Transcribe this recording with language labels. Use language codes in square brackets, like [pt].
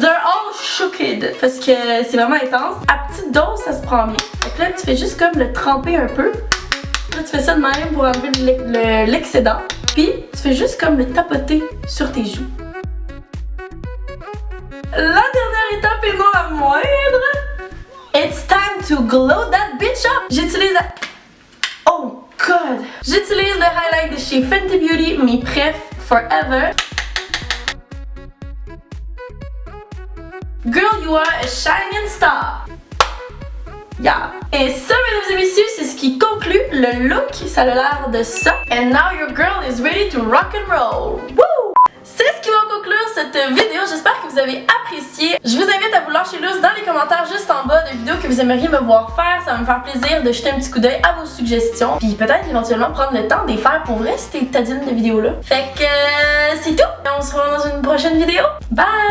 [en] They're all shooked. [fr] Parce que c'est vraiment intense. À petite dose, ça se prend bien. Donc là, tu fais juste comme le tremper un peu. Là, tu fais ça de même pour enlever l'excédent. Puis, tu fais juste comme le tapoter sur tes joues. La dernière étape et non la moindre. [en] It's time to glow that bitch up! [fr] J'utilise [en] oh god! [fr] J'utilise le highlight de chez Fenty Beauty, mes pref forever. [en] Girl, you are a shining star! Yeah! [fr] Et ça, mesdames et messieurs, c'est ce qui conclut le look. Ça a l'air de ça. [en] And now your girl is ready to rock and roll! Woo! [fr] C'est ce qui va conclure cette vidéo. J'espère que vous avez apprécié. Je vous invite à vous lâcher loose dans les commentaires juste en bas de vidéos que vous aimeriez me voir faire. Ça va me faire plaisir de jeter un petit coup d'œil à vos suggestions. Puis peut-être éventuellement prendre le temps de les faire pour vrai si t'es tadine de vidéos là. Fait que c'est tout. Et on se revoit dans une prochaine vidéo. Bye!